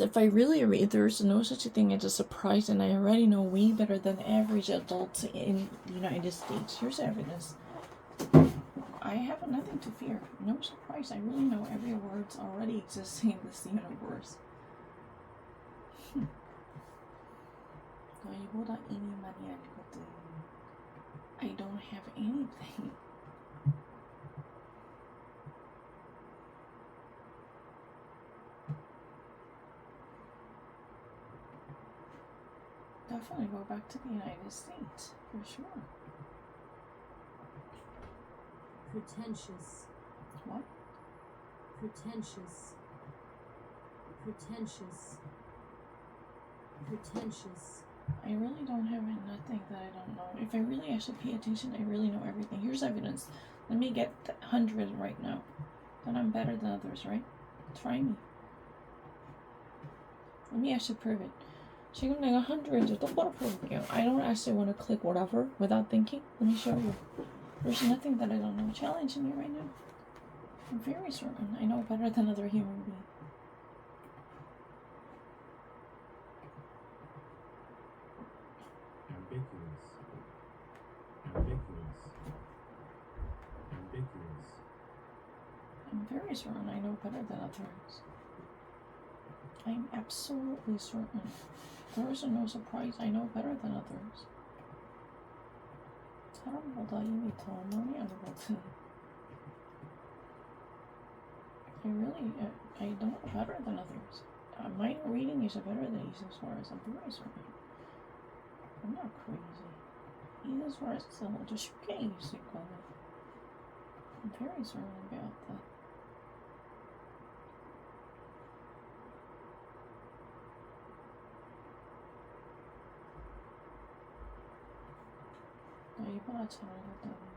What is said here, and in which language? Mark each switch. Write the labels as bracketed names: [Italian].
[English] If I really read, there's no such a thing as a surprise, and I already know way better than average adults in the United States. Here's the evidence. I have nothing to fear. No surprise. I really know every word's already existing in this universe. [Korean] 너희보다 이미 많이 알거든. [English] I don't have anything. Definitely go back to the United States, for sure. Pretentious. What? Pretentious. Pretentious. Pretentious. I really don't have nothing that I don't know. If I really actually pay attention, I really know everything. Here's evidence. Let me get 100 right now. Then I'm better than others, right? Try me. Let me actually prove it. [Korean] 지금 내가 100 똑바로 풀어볼게요. [English] I don't actually want to click whatever without thinking. Let me show you. There's nothing that I don't know. Challenge me right now. I'm very certain I know better than other human beings. Ambiguous. Ambiguous. Ambiguous. I'm very certain I know better than others. I'm absolutely certain. There is no surprise. I know better than others. [Korean] 사람보다 이미 더 많이 알거든. [English] I know better than others. My reading is better than Ethan Suarez. I'm very certain. I'm not crazy. [Korean] Ethan Suarez is 아주 쉽게 이길 수 있거든. [English] I'm very certain about that. [Korean] 너희보다 잘하거든.